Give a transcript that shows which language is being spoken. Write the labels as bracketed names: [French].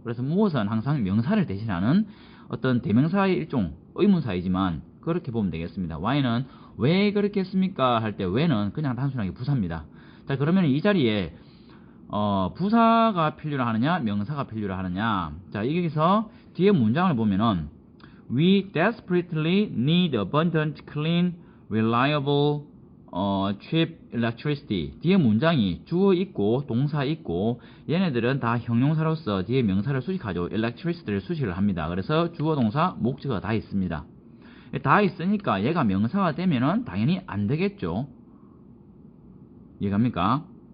[Korean] 그래서 무엇은 항상 명사를 대신하는 어떤 대명사의 일종 의문사이지만 그렇게 보면 되겠습니다. why는 왜 그렇게 했습니까? 할 때 왜는 그냥 단순하게 부사입니다. 자, 그러면 이 자리에 부사가 필요로 하느냐 명사가 필요로 하느냐. 자, 여기서 뒤에 문장을 보면은 [English] we desperately need abundant, clean, reliable cheap electricity. [Korean] 뒤에 문장이 주어 있고 동사 있고 얘네들은 다 형용사로서 뒤에 명사를 수식하죠. electricity를 수식을 합니다. 그래서 주어 동사 목적어가 다 있습니다. 다 있으니까 얘가 명사가 되면은 당연히 안 되겠죠. 이해갑니까?